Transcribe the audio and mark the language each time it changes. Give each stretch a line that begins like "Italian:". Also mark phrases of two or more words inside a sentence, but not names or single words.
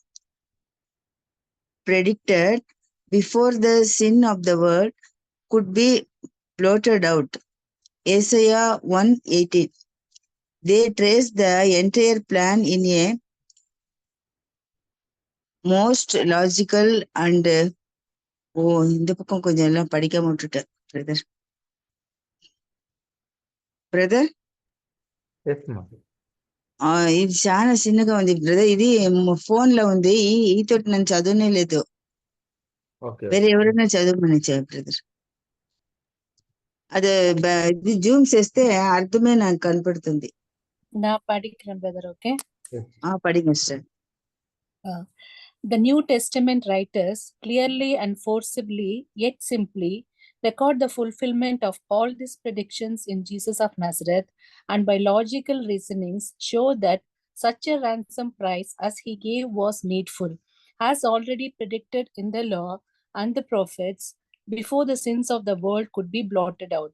English: predicted before the sin of the world could be blotted out. Isaiah 1:18. They trace the entire plan in a most logical and
Tamil: இந்த பக்கம் கொஞ்சம் எல்லாம் படிக்காம விட்டுட்டேன்
English: బ్రదర్
Telugu: ఎస్ మా ఇది చాలా చిన్నగా ఉంది బ్రదర్. ఇది ఫోన్ లో ఉంది. ఈతోటి నేను చదువునే లేదు. ఓకే వేరే ఎవరైనా చదవమని బ్రదర్. అది ఇది జూమ్ చేస్తే అర్థమే నాకు కనపడుతుంది.
Tamil: నా படிக்கிறேன் brother. Okay. படிங்க சார்.
English: The New Testament writers clearly and forcibly, yet simply, record the fulfillment of all these predictions in Jesus of Nazareth, and by logical reasonings show that such a ransom price as he gave was needful, as already predicted in the law and the prophets, before the sins of the world could be blotted out.